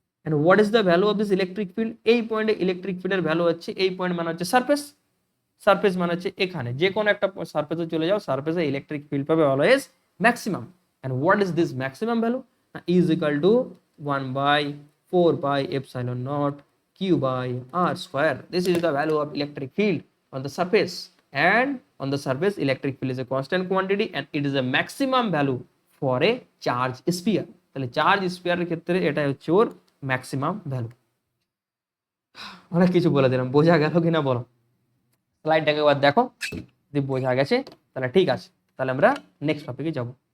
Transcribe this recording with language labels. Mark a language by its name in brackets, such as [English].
[English] And what is the value of this electric field? [Bangla] এই পয়েন্টে electric ফিল্ডের value হচ্ছে, এই পয়েন্ট মানে হচ্ছে সারফেস, সারফেস মানে হচ্ছে এখানে যে কোনো একটা সারফেসে চলে যাও, সারফেসে ইলেকট্রিক ফিল্ড পাবে always maximum. [English] And what is this maximum value? Is equal to 1/4πε0 q/r². This is the value of electric field on the surface, and on the surface electric field is a constant quantity and it is a maximum value for a charge sphere. [Bangla] তাহলে charge স্ফিয়ারের ক্ষেত্রে এটা হচ্ছে ওর maximum value. অনেক কিছু বলে দিলাম, বোঝা গেল কিনা বলো? স্লাইডটাকে একবার দেখো, যদি বোঝা গেছে তাহলে ঠিক আছে, তাহলে আমরা নেক্সট টপিকে যাব।